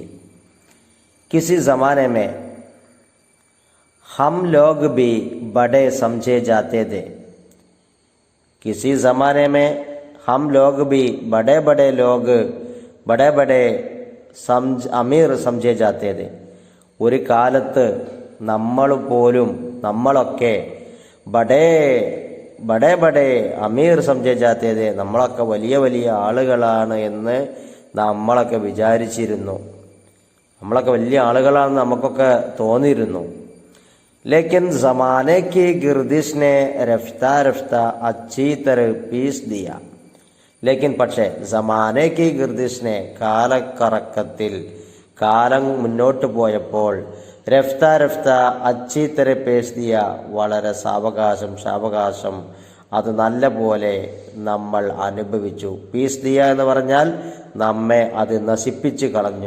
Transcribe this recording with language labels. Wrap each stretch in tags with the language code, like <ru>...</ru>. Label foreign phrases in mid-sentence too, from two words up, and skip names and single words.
<hi>किसी ज़माने में हम लोग भी बड़े समझे जाते थे। किसी ज़माने में हम लोग भी बड़े बड़े अमीर समझे जाते थे।</hi> <ml>ഒരു കാലത്ത് നമ്മളൊക്കെ</ml> <hi>बड़े अमीर समझे जाते थे.</hi> <ml>നമ്മളൊക്കെ വലിയ ആളുകളാണ് എന്ന് നമ്മളൊക്കെ വിചാരിച്ചിരുന്നു. നമ്മളൊക്കെ വലിയ ആളുകളാണെന്ന് നമുക്കൊക്കെ തോന്നിയിരുന്നു.</ml> <hi>लेकिन ज़माने की गर्दिश ने रफ्ता अच्छी तरह पीस दिया.</hi> <ml>लेकिन പക്ഷേ</ml> <hi>ज़माने की गर्दिश ने</hi> <ml>കാലക്കറക്കത്തിൽ കാലം മുന്നോട്ട് പോയപ്പോൾ</ml> <hi>रफ़्ता अच्छी तरह पीस दिया</hi> <ml>വളരെ സാവകാശം അത് നല്ല പോലെ നമ്മൾ അനുഭവിച്ചു.</ml> <hi>पीस दिया</hi> <ml>എന്ന് പറഞ്ഞാൽ നമ്മെ അത് നശിപ്പിച്ച് കളഞ്ഞു.</ml>